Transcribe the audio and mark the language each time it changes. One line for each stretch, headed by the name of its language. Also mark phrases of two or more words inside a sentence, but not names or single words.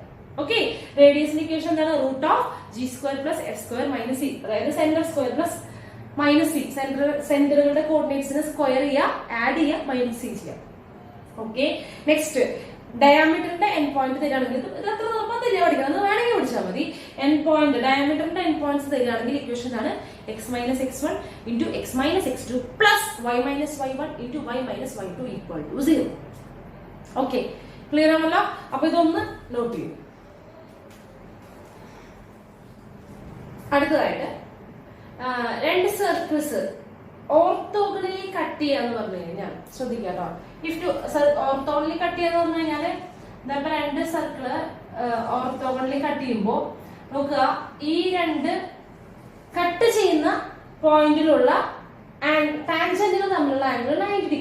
Malayalam: ഓക്കെ റേഡിയസിന്റെ ഇക്വേഷൻ എന്താണ്? √g² + f² - c, അതായത്
English: center square plus minus c.
Malayalam: സെന്ററുകളുടെ കോർഡിനേറ്റ്സിനെ സ്ക്വയർ ചെയ്യുക, ആഡ് ചെയ്യുക,
English: minus c
Malayalam: ചെയ്യാം.
English: okay next
Malayalam: ഡയാമീറ്ററിന്റെ
English: end point
Malayalam: തരികയാണെങ്കിൽ ഇത് അത്ര നിർബന്ധമില്ല പഠിക്കണം, അത് വേണമെങ്കിൽ പഠിച്ചാൽ മതി.
English: end point
Malayalam: ഡയാമീറ്ററിന്റെ
English: end points
Malayalam: തരികയാണെങ്കിൽ ഇക്വേഷൻ ആണ് x - x1 × x - x2 + y - y1 × y - y2 = 0.
English: okay clear
Malayalam: ആണല്ലോ? അപ്പൊ ഇതൊന്ന് നോട്ട് ചെയ്യും. അടുത്തതായിട്ട് രണ്ട്
English: circles orthogonally cut
Malayalam: ചെയ്യാന്ന് പറഞ്ഞു കഴിഞ്ഞാൽ ശ്രദ്ധിക്കാട്ടോ.
English: orthogonally cut
Malayalam: ചെയ്യാന്ന് പറഞ്ഞു കഴിഞ്ഞാല് ഇപ്പൊ രണ്ട്
English: circle orthogonally cut
Malayalam: ചെയ്യുമ്പോ നോക്കുക, ഈ രണ്ട് കട്ട് ചെയ്യുന്ന പോയിന്റിലുള്ള ടാൻജന്റുകൾ തമ്മിലുള്ള
English: angle 90 degree.